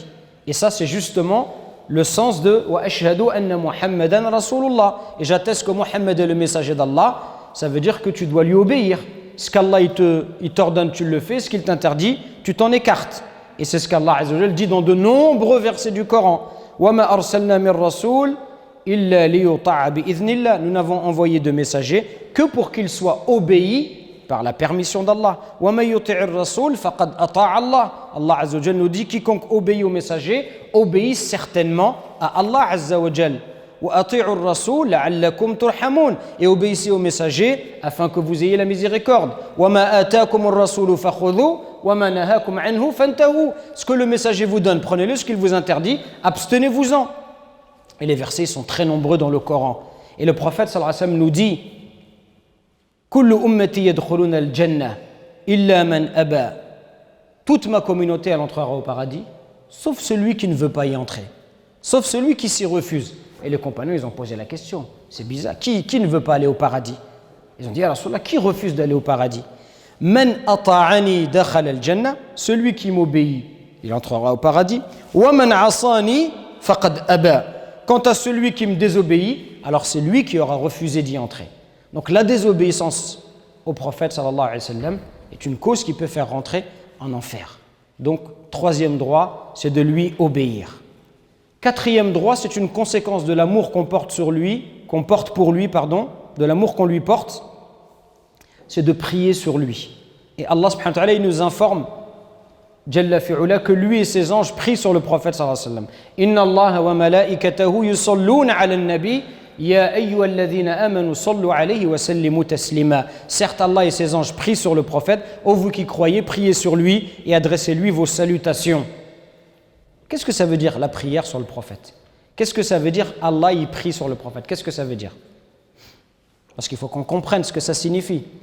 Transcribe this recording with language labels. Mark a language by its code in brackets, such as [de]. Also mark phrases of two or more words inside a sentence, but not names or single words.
[fr] Et ça, c'est justement le sens de « [ar] وأشهد أن محمدا رسول الله [fr] » et j'atteste que Muhammad est le messager d'Allah. Ça veut dire que tu dois lui obéir. Ce qu'Allah il t'ordonne, tu le fais. Ce qu'il t'interdit, tu t'en écartes. Et c'est ce qu'Allah [ar] عز وجل [fr] dit dans de nombreux versets du Coran. « [ar] وما أرسلنا من رسول [fr] » nous n'avons envoyé de messagers que pour qu'ils soient obéis par la permission d'Allah. Allah [ar] عز وجل [fr] nous dit quiconque obéit au messager obéit certainement à Allah [ar] عز وجل. [fr] Et obéissez au messager afin que vous ayez la miséricorde. Ce que le messager vous donne, prenez-le. Ce qu'il vous interdit, abstenez-vous-en. Et les versets sont très nombreux dans le Coran. Et le prophète [ar] صلى الله عليه وسلم [fr] nous dit [ar] كل أمتي يدخلون الجنة إلا من أبى. [fr] Toute ma communauté elle entrera au paradis, sauf celui qui ne veut pas y entrer, sauf celui qui s'y refuse. Et les compagnons ils ont posé la question, c'est bizarre, qui ne veut pas aller au paradis? Ils ont dit [ar] يا رسول الله, [fr] qui refuse d'aller au paradis? [ar] من أطاعني دخل الجنة, [fr] celui qui m'obéit, il entrera au paradis. [ar] ومن عصاني فقد أبى. [fr] Quant à celui qui me désobéit, alors c'est lui qui aura refusé d'y entrer. Donc la désobéissance au prophète [ar] صلى الله عليه وسلم [fr] est une cause qui peut faire rentrer en enfer. Donc troisième droit, c'est de lui obéir. Quatrième droit, c'est une conséquence de l'amour qu'on porte pour lui, de l'amour qu'on lui porte, c'est de prier sur lui. Et [ar] الله سبحانه وتعالى, [fr] il nous informe [ar] جل في علاه, [fr] que lui et ses anges prient sur le prophète [ar] صلى الله عليه وسلم. إن الله وملائكته يصلون على النبي يا أيها الذين آمنوا صلوا عليه وسلموا تسليما. [fr] Certes, Allah et ses anges prient sur le prophète. Ô vous qui croyez, priez sur lui et adressez-lui vos salutations. Qu'est-ce que ça veut dire la prière sur le prophète? Qu'est-ce que ça veut dire Allah y prie sur le prophète? Qu'est-ce que ça veut dire? Parce qu'il faut qu'on comprenne ce que ça signifie.